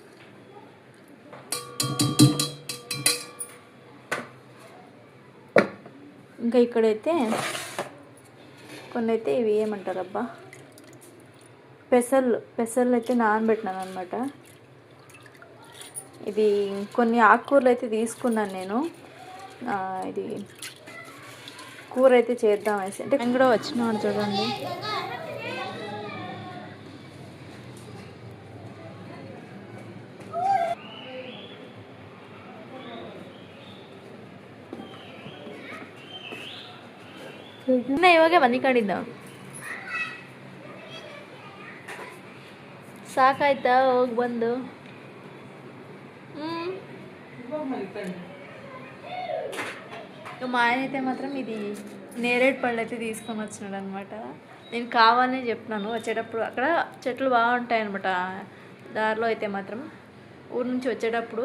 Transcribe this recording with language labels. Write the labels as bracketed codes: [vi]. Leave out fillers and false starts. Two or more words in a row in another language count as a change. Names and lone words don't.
[te] ఇంకా ఇక్కడైతే కొన్ని అయితే ఇవి ఏమంటారబ్బా, పెసర్లు అయితే నానబెట్టినాను అనమాట. ఇది కొన్ని ఆకుకూరలు అయితే తీసుకున్నాను నేను. ఇది కూర అయితే చేద్దాం అనేసి. అంటే నేను కూడా వచ్చినాడు చూడండి. [kn] ಇವಾಗೆ ಮನೆ ಕಡಿದ್ದ ಸಾಕಾಯ್ತಾ ಹೋಗಿ ಬಂದು. [te] మా ఆయన అయితే మాత్రం ఇది నేరేడు పళ్ళు అయితే తీసుకొని వచ్చినాడు అనమాట. నేను కావాలని చెప్పినాను. వచ్చేటప్పుడు అక్కడ చెట్లు బాగుంటాయి అనమాట దారిలో అయితే మాత్రం, ఊరు నుంచి వచ్చేటప్పుడు.